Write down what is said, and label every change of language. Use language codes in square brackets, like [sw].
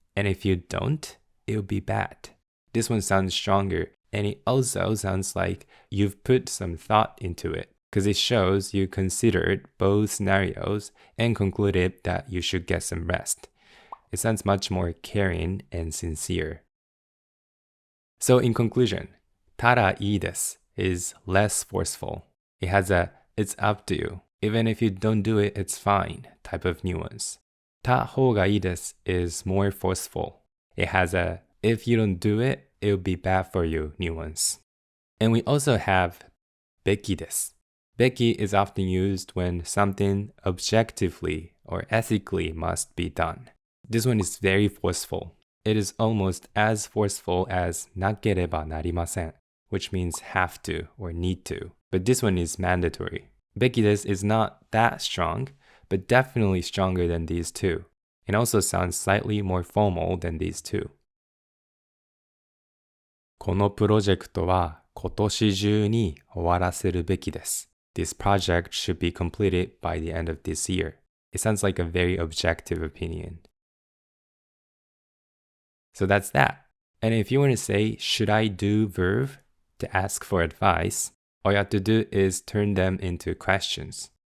[en] And if you don't, it'll be bad. This one sounds stronger, and it also sounds like you've put some thought into it, because it shows you considered both scenarios and concluded that you should get some rest. It sounds much more caring and sincere. So in conclusion, たらいいです is less forceful. It has a it's up to you. Even if you don't do it, it's fine type of nuance. た方がいいです is more forceful. It has a if you don't do it, it'll be bad for you nuance. And we also have べきです. べき is often used when something objectively or ethically must be done. This one is very forceful. It is almost as forceful as なければなりません, which means have to or need to. But this one is mandatory. べきです is not that strong, but definitely stronger than these two. It also sounds slightly more formal than these two. [ja] このプロジェクトは今年中に終わらせるべきです。 [en] This project should be completed by the end of this year. It sounds like a very objective opinion. So that's that. And if you want to say, should I do verb to ask for advice, all you have to do is turn them into questions.